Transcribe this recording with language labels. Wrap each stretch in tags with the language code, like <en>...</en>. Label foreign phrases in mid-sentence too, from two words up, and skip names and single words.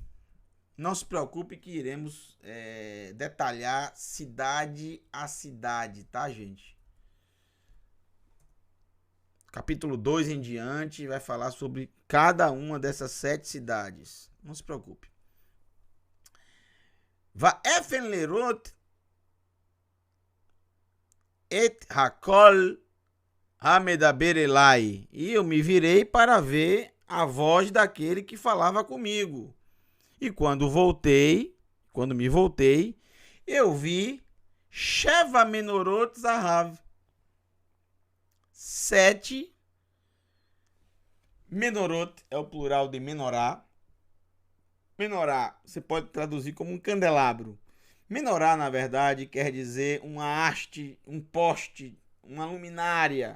<pt>Não se preocupe que iremos detalhar cidade a cidade, tá, gente? Capítulo 2 em diante vai falar sobre cada uma dessas 7 cidades. Não se preocupe.</pt> <he>ואפן לראות את הקול המדבר אלי.</he> <pt>E eu me virei para ver a voz daquele que falava comigo. E quando me voltei, eu vi</pt> <he>שבע מנורות זהב.</he> <pt>7 menorot é o plural de menorá. Menorá você pode traduzir como um candelabro. Menorá, na verdade, quer dizer uma haste, um poste, uma luminária.</pt>